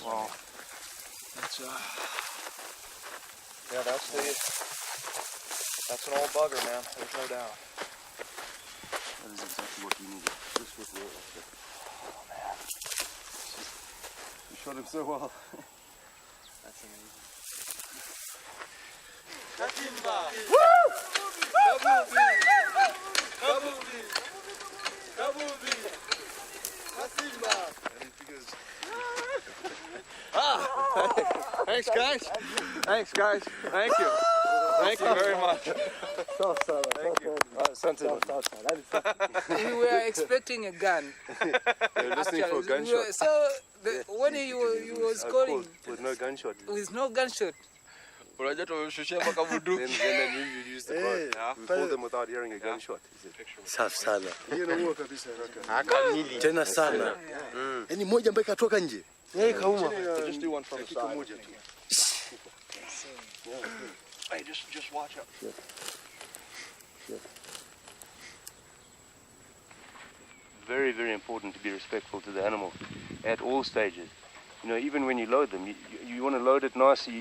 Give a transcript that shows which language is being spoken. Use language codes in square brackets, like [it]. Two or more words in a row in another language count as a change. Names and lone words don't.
[en] Well, it's yeah, that's an old bugger, man. There's no doubt. That is exactly what we needed. Just what we're after. Oh man, You shot him so well. that's amazing. Katimba! Woo! Kabubi! Kabubi! Katimba! Thanks, guys. Thanks, guys. Thank you. Thank you very much. Thank you. We were expecting a gun. You're listening for a gunshot. So when you was calling With no gunshot. with no gunshot. Then you use the gun. We called them without hearing a gunshot. [sw] Safi sana. Hiyo inaua kabisa. Kamili. Tena sana. Yaani moja ambaye katoka nje. Kauma. [en] Just do one from the side. Hey, just watch out. Very, very important to be respectful to the animal at all stages. You know, even when you load them, you want to load it nicely.